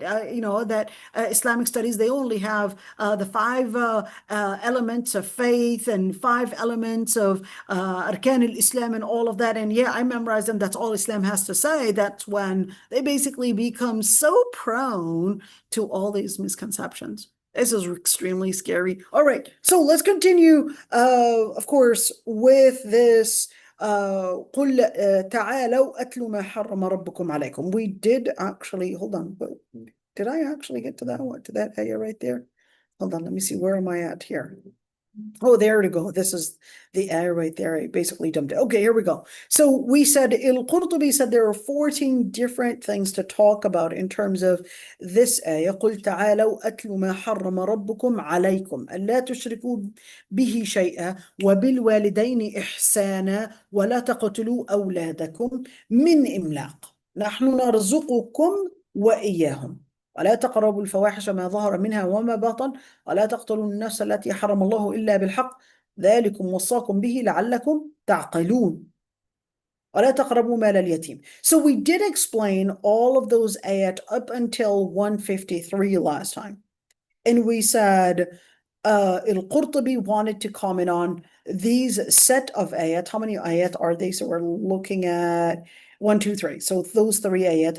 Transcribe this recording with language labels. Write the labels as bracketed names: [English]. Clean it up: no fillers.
[English] That Islamic studies, they only have the 5 elements of faith and 5 elements of arkan al-Islam and all of that. And yeah, I memorized them. That's all Islam has to say. That's when they basically become so prone to all these misconceptions. This is extremely scary. All right, so let's continue, of course, with this. [Arabic] قل تعالوا أتلوا ما حرم ربكم عليكم. [English] We did actually, hold on, did I actually get to that one, to that area right there? Hold on, let me see, where am I at here? Oh, there to go. This is the area right there. I basically dumped it. Okay, here we go. So we said, al-Qurtubi said there are 14 different things to talk about in terms of this ayah. [Arabic] قُلْ تَعَالَوْا أَتْلُ مَا حَرَّمَ رَبُّكُمْ عَلَيْكُمْ أَلَّا تُشْرِكُوا بِهِ شَيْئًا وَبِالْوَالِدَيْنِ إِحْسَانًا وَلَا تَقْتُلُوا أَوْلَادَكُمْ مِنْ إِمْلَاقٍ. نحن نرزقكم وإياهم ولا تقربوا الفواحش ما ظهر منها وما بطن ولا تقتلوا النفس التي حرم الله إلا بالحق ذلكم وصاكم به لعلكم تعقلون ولا تقربوا مال اليتيم. [English] So we did explain all of those ayat up until 153 last time. And we said al-Qurtubi wanted to comment on these set of ayat. How many ayat are they? So we're looking at 1, 2, 3. So those 3 ayat.